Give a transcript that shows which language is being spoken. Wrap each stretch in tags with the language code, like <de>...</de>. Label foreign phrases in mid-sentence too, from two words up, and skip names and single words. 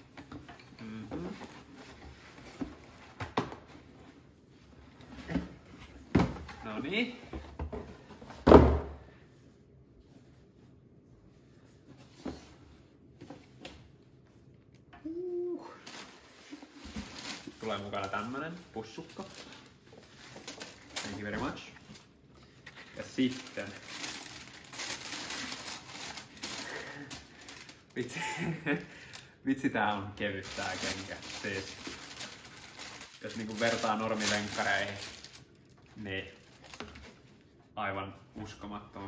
<fi>No niin. Tulee mukana tämmönen pussukka.</fi> <en>Thank you very much.</en> <fi>Ja sitten vitsi tää on kevyt tää kenkä. Siis jos niinku vertaa normilenkkareihin, niin aivan uskomattoman.</fi>